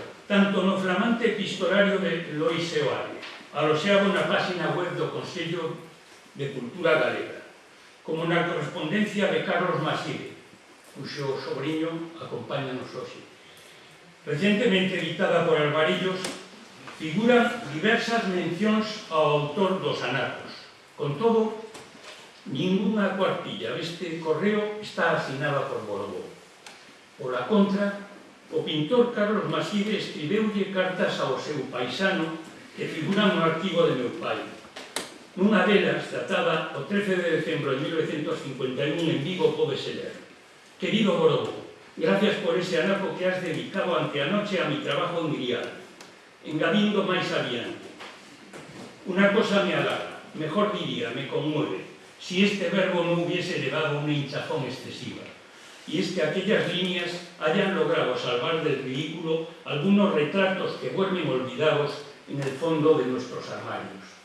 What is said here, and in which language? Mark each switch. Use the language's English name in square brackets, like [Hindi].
[Galician] Tanto no flamante epistolario de Lois Seoane, aloxado na página web do Consello de Cultura Galega, como na correspondencia de Carlos Maside, cuxo sobrinho acompáñanos hoxe. Recentemente editada por Alvarillos, figuran diversas mencións ao autor dos Anacos. Con todo, ninguna cuartilla deste correo está asinada por Borobó. Pola contra, o pintor Carlos Maside escribeulle cartas ao seu paisano que figuran no arquivo de meu pai. Nunha delas, datada o 13 de decembro de 1951 en Vigo, pódese ler: [Spanish] Querido Borobó, gracias por ese anaco que has dedicado anteanoche a mi trabajo en Grial. [Galician] Engadindo máis adiante. [Spanish] Una cosa me halaga, mejor diría, me conmueve, si este verbo no hubiese elevado una hinchazón excesiva. Y es que aquellas líneas hayan logrado salvar del ridículo algunos retratos que duermen olvidados en el fondo de nuestros armarios.